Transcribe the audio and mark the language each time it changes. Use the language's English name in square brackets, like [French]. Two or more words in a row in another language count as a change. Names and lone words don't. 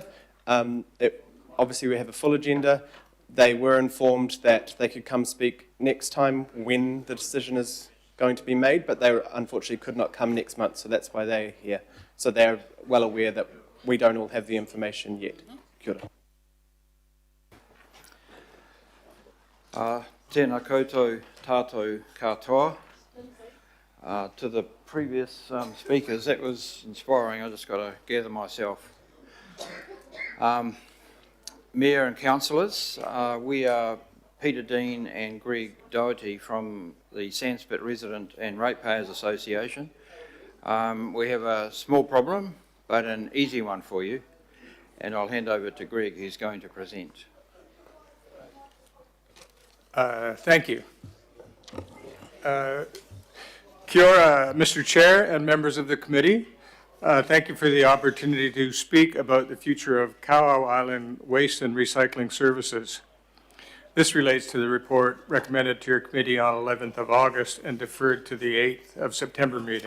[English] Obviously, we have a full agenda. They were informed that they could come speak next time when the decision is going to be made, but they unfortunately could not come next month, so that's why they're here. So they're well aware that we don't all have the information yet. [Māori] Kia ora. Tēnā koutou tātou katoa. [English] To the previous speakers, that was inspiring. I just got to gather myself. Mayor and councillors, we are Peter Dean and Greg Doherty from the Sandspit Resident and Ratepayers Association. We have a small problem, but an easy one for you, and I'll hand over to Greg, who's going to present. Thank you. [Māori] Kia ora, [English] Mr. Chair and members of the committee. Thank you for the opportunity to speak about the future of Kawau Island waste and recycling services. This relates to the report recommended to your committee on 11th of August and deferred to the 8th of September meeting.